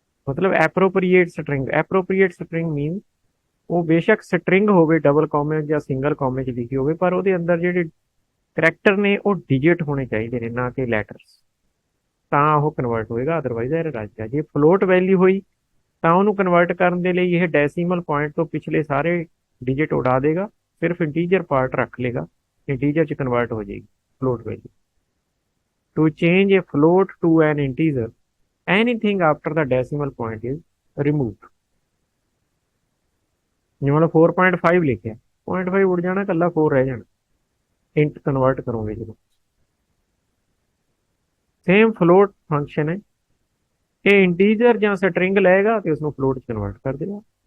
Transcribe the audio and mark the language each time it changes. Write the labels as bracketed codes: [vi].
[pa] ਮਤਲਬ appropriate string ਮੀਨ ਉਹ ਬੇਸ਼ੱਕ ਸਟਰਿੰਗ ਹੋਵੇ, ਡਬਲ ਕਾਮੇ ਜਾਂ ਸਿੰਗਲ ਕਾਮੇ 'ਚ ਲਿਖੀ ਹੋਵੇ, ਪਰ ਉਹਦੇ ਅੰਦਰ ਜਿਹੜੇ ਕਰੈਕਟਰ ਨੇ ਉਹ ਡਿਜਿਟ ਹੋਣੇ ਚਾਹੀਦੇ ਨੇ, ਨਾ ਕਿ ਲੈਟਰਸ, ਤਾਂ ਉਹ ਕਨਵਰਟ ਹੋਏਗਾ, ਅਦਰਵਾਈਜ਼ ਐਰਰ ਆ ਜਾਏਗਾ। ਜੇ ਫਲੋਟ ਵੈਲਿਊ ਹੋਈ ਤਾਂ ਉਹਨੂੰ ਕਨਵਰਟ ਕਰਨ ਦੇ ਲਈ ਇਹ ਡੈਸੀਮਲ ਪੁਆਇੰਟ ਤੋਂ ਪਿਛਲੇ ਸਾਰੇ ਡਿਜਿਟ ਉਡਾ ਦੇਗਾ, ਸਿਰਫ ਇੰਟੀਜਰ ਪਾਰਟ ਰੱਖ ਲੇਗਾ, ਇੰਟੀਜਰ 'ਚ ਕਨਵਰਟ ਹੋ ਜਾਏਗੀ float value. [en] To change a float to an integer, anything after the decimal point is removed। [pa] ਜਿਵੇਂ 4.5 ਲਿਖਿਆ, 0.5 ਉੜ ਜਾਣਾ, ਕੱਲਾ 4 ਰਹਿ ਜਾਣਾ, ਇੰਟ ਕਨਵਰਟ ਕਰੋਗੇ ਜਦੋਂ। ਸੇਮ ਫਲੋਟ ਫੰਕਸ਼ਨ ਹੈ, ਇਹ ਇੰਟੀਜਰ ਜਾਂ ਸਟਰਿੰਗ ਲਏਗਾ ਤੇ ਉਸਨੂੰ ਫਲੋਟ ਚ ਕਨਵਰਟ ਕਰ ਦੇਗਾ।